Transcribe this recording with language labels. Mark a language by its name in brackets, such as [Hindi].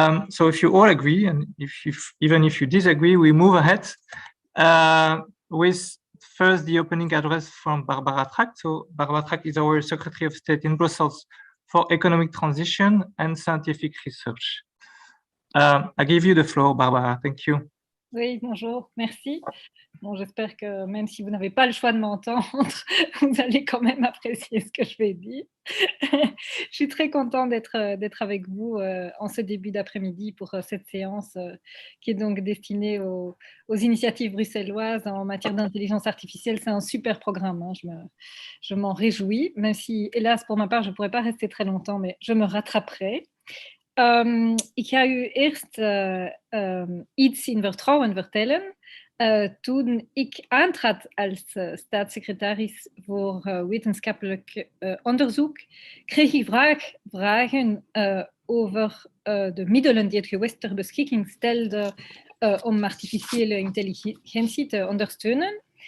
[English] So if you all agree, and even if you disagree, we move ahead with first the opening address from Barbara Tract. So Barbara Tract is our Secretary of State in Brussels for Economic Transition and Scientific Research. I give you the floor, Barbara. Thank you. [French] Oui, bonjour, merci. Bon, j'espère que même si vous n'avez pas le choix de m'entendre, vous allez quand même apprécier ce que je vais dire. Je suis très contente d'être avec vous en ce début d'après-midi pour cette séance qui est donc destinée aux initiatives bruxelloises en matière d'intelligence artificielle. C'est un super programme, hein. Je m'en réjouis, même si, hélas, pour ma part, je ne pourrais pas rester très longtemps, mais je me rattraperai. [Dutch] Ik ga u eerst iets in vertrouwen vertellen. Toen ik aantrad als staatssecretaris voor wetenschappelijk onderzoek, kreeg ik vragen over de middelen die het gewest ter beschikking stelde om artificiële intelligentie te ondersteunen.